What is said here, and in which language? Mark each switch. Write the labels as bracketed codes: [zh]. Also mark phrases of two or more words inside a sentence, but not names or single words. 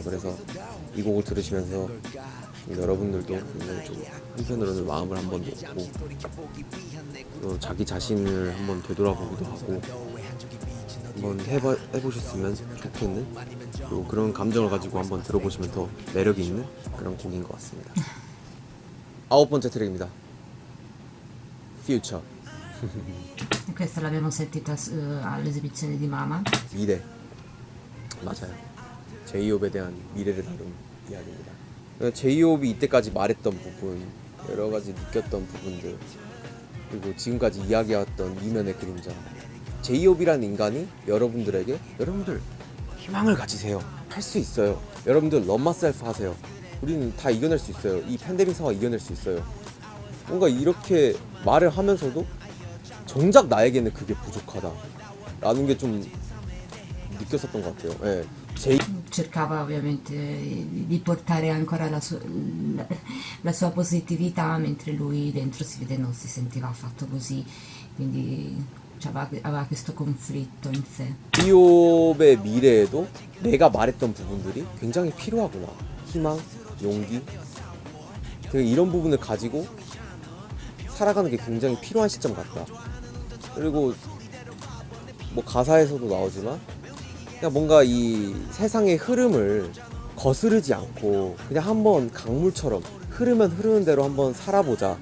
[ko] 그래서 이 곡을 들으시면서 여러분들도 굉장히 좀 한편으로는 마음을 한번 놓고, 또 자기 자신을 한번 되돌아보기도 하고 한번 해보셨으면 좋겠는, 그리고 그런 감정을 가지고 한번 들어보시면 더 매력이 있는 그런 곡인 것 같습니다. 9번째 트랙입니다. Future. [it] Questa l'abbiamo sentita all'esibizione di Mama. [ko] 미래. 맞아요. 제이홉에 대한 미래를 다룬 이야기입니다. 제이홉이 이때까지 말했던 부분, 여러 가지 느꼈던 부분들, 그리고 지금까지 이야기해왔던 이면의 그림자. 제이홉이라는 인간이 여러분들에게, 여러분들 희망을 가지세요. 할 수 있어요. 여러분들 [en] love myself [ko] 하세요. 우리는 다 이겨낼 수 있어요. 이 팬데믹 상황 이겨낼 수 있어요. 뭔가 이렇게 말을 하면서도 정작 나에게는 그게 부족하다 라는 게 좀 느꼈었던 것 같아요. 예. [it] Cercava ovviamente di portare ancora la sua positività, mentre lui dentro non si sentiva affatto così, quindi aveva questo conflitto in sé. [ko] 제이홉의 미래에도 내가 말했던 부분들이 굉장히 필요하구나. 희망, 용기, 되게 이런 부분을 가지고 살아가는 게 굉장히 필요한 시점 같다. 그리고 뭐 가사에서도 나오지만, 그냥 뭔가 이 세상의 흐름을 거스르지 않고 그냥 한번 강물처럼 흐르면 흐르는 대로 한번 살아보자.